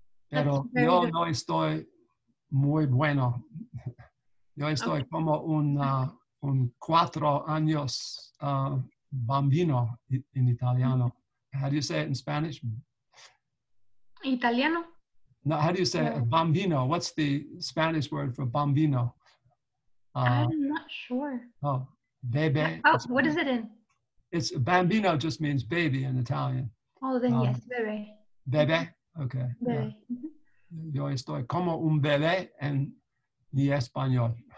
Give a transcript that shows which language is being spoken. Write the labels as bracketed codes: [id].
[es] Pero yo no estoy muy bueno. Yo estoy como un 4 años [it] bambino in italiano. [en] How do you say it in Spanish? Italiano? No, how do you say it? Bambino. What's the Spanish word for bambino? I'm not sure. Oh, bebe. Oh, what is it in? It's bambino just means baby in Italian. Oh, then yes, bebé. Bebe? Okay. Bebé. Yeah. [es] Yo estoy como un bebé en mi español.